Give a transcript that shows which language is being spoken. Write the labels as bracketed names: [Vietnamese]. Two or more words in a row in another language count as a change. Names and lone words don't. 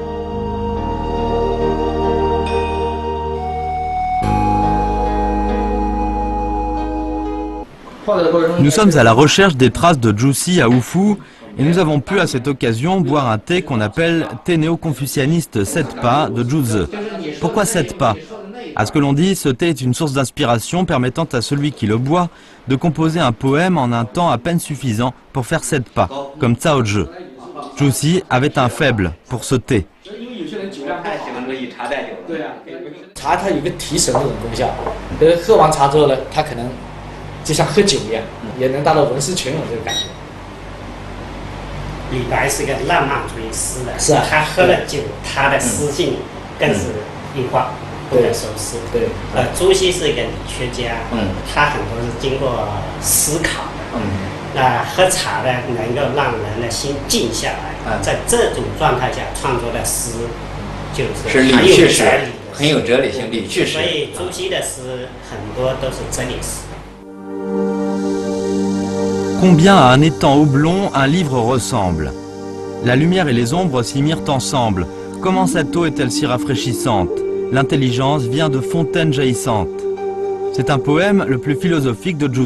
[French] Nous sommes à la recherche des traces de Zhuxi à Wufu et nous avons pu à cette occasion boire un thé qu'on appelle thé néo-confucianiste 7 pas de Zhuzi. Pourquoi 7 pas? À ce que l'on dit, ce thé est une source d'inspiration permettant à celui qui le boit de composer un poème en un temps à peine suffisant pour faire 7 pas, comme Cao Zhi. Zhuxi avait un faible pour ce thé. [Chinese] 茶它有个提神的这种功效，喝完茶之后呢，它可能就像喝酒一样，也能达到文思泉涌这个感觉。李白是个浪漫主义诗人，是啊，他喝了酒，他的诗性更是异化，不能收拾。对，朱熹是一个理学家，他很多是经过思考的，喝茶呢能够让人的心静下来，在这种状态下创作的诗就是理趣诗，很有哲理性，理趣诗。所以朱熹的诗很多都是哲理诗。 [French] Combien à un étang oblong un livre ressemble. La lumière et les ombres s'y mirent ensemble. Comment cette eau est-elle si rafraîchissante? L'intelligence vient de fontaines jaillissantes. C'est un poème le plus philosophique de Zhuxi.